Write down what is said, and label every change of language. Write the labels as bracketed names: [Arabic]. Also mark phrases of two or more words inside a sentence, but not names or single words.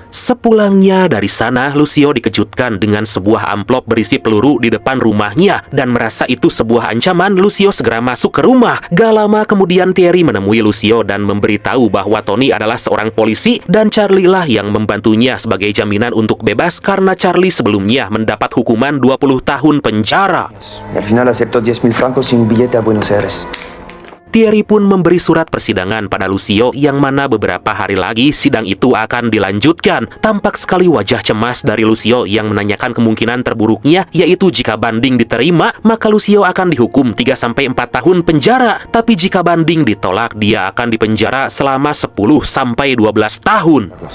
[Indonesian] Sepulangnya dari sana, Lucio dikejutkan dengan sebuah amplop berisi peluru di depan rumahnya dan merasa itu sebuah ancaman. Lucio segera masuk ke rumah. Gak lama kemudian Thierry menemui Lucio dan memberitahu bahwa Tony adalah seorang polisi dan Charlie lah yang membantunya sebagai jaminan untuk bebas karena Charlie sebelumnya mendapat hukuman 20 tahun penjara. [Spanish] Y al final aceptó 10.000 francos y un billete a Buenos Aires. [Indonesian] Thierry pun memberi surat persidangan pada Lucio yang mana beberapa hari lagi sidang itu akan dilanjutkan. Tampak sekali wajah cemas dari Lucio yang menanyakan kemungkinan terburuknya, yaitu jika banding diterima, maka Lucio akan dihukum 3-4 tahun penjara. Tapi jika banding ditolak, dia akan dipenjara selama 10-12 tahun.